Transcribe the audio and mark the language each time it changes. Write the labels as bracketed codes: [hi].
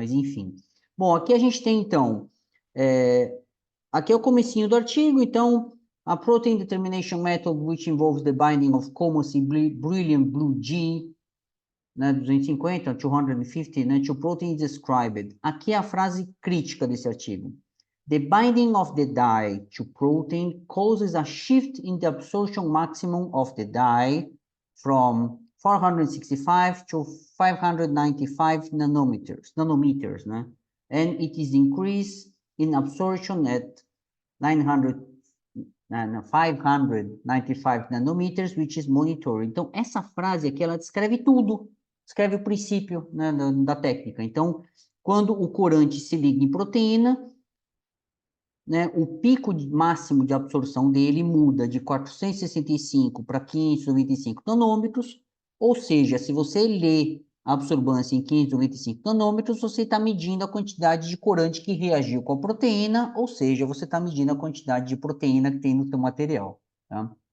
[pt] Mas enfim. Bom, aqui a gente tem então, é, aqui é o comecinho do artigo, então, [en] a protein determination method which involves the binding of Comas brilliant blue G, né, 250, 250, né, to protein described. [pt] Aqui é a frase crítica desse artigo. [en] The binding of the dye to protein causes a shift in the absorption maximum of the dye from 465 to 595 nanometers, né? And it is increased in absorption at 900, 595 nanometers, which is monitored. [pt] Então, essa frase aqui, ela descreve tudo, descreve o princípio, né, da técnica. Então, quando o corante se liga em proteína, né, o pico máximo de absorção dele muda de 465 para 595 nanômetros, ou seja, se você lê a absorbância em 595 nanômetros, você está medindo a quantidade de corante que reagiu com a proteína, ou seja, você está medindo a quantidade de proteína que tem no seu material, tá?